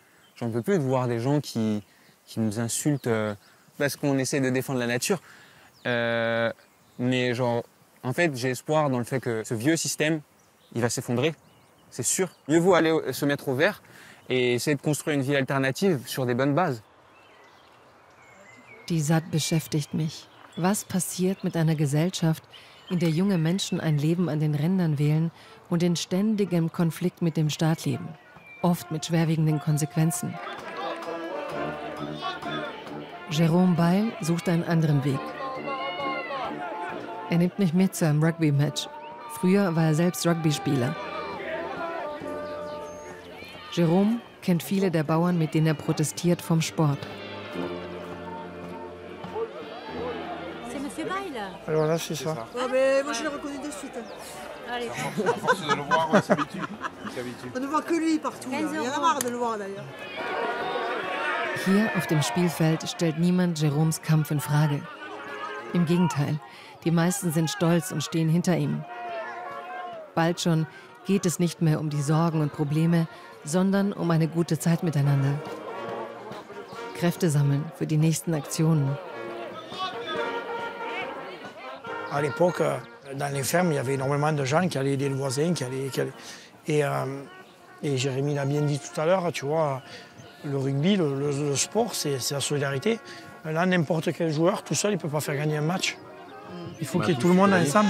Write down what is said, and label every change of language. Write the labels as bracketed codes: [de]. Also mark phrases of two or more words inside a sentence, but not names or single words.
[fr] J'en peux plus de voir des gens qui nous insultent parce qu'on essaie de défendre la nature. Mais genre, en fait, j'ai espoir dans le fait que ce vieux système, il va s'effondrer. C'est sûr. Mieux vaut aller se mettre au vert et essayer de construire une vie alternative sur des bonnes bases. [de] Die SAD beschäftigt mich. Was passiert mit einer Gesellschaft, in der junge Menschen ein Leben an den Rändern wählen und in ständigem Konflikt mit dem Staat leben? Oft mit schwerwiegenden Konsequenzen. Jérôme Bail sucht einen anderen Weg. Er nimmt mich mit zu einem Rugby-Match. Früher war er selbst Rugby-Spieler. Jérôme kennt viele der Bauern, mit denen er protestiert, vom Sport. [fr] C'est Monsieur Bail. Alors là, c'est ça. Ah mais moi je l'ai reconnu de suite. Allez. À force de le voir, on s'habitue. On ne voit que lui partout. Il y en a marre de le voir d'ailleurs. [de] Hier auf dem Spielfeld stellt niemand Jérômes Kampf in Frage. Im Gegenteil, die meisten sind stolz und stehen hinter ihm. Bald schon geht es nicht mehr um die Sorgen und Probleme, sondern um eine gute Zeit miteinander. Kräfte sammeln für die nächsten Aktionen. [fr] À l'époque, Dans les fermes, il y avait énormément de gens qui allaient aider le voisin, Et Jérémy l'a bien dit tout à l'heure, tu vois, le rugby, le sport, c'est la solidarité. Là, n'importe quel joueur, tout seul, il ne peut pas faire gagner un match. Il faut qu'il y ait tout le monde ensemble.